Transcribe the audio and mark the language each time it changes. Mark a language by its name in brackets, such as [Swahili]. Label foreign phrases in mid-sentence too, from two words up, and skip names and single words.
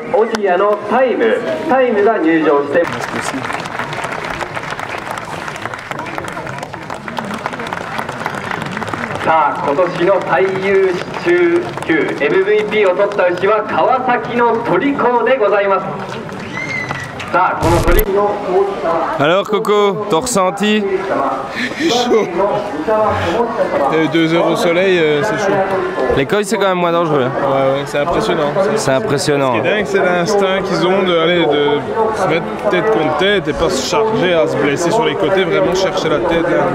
[Japanese] オジアのタイムが入場してさあ今年の最優秀級 MVP を取った牛は川崎のトリコでございます。 [French] Alors Coco, ton ressenti? Chaud. 2 heures au soleil, c'est chaud. Les coils c'est quand même moins dangereux. Ouais, c'est impressionnant. C'est impressionnant. Ce qui est dingue, c'est l'instinct qu'ils ont de se mettre tête contre tête et pas se charger à se blesser sur les côtés, vraiment chercher la tête.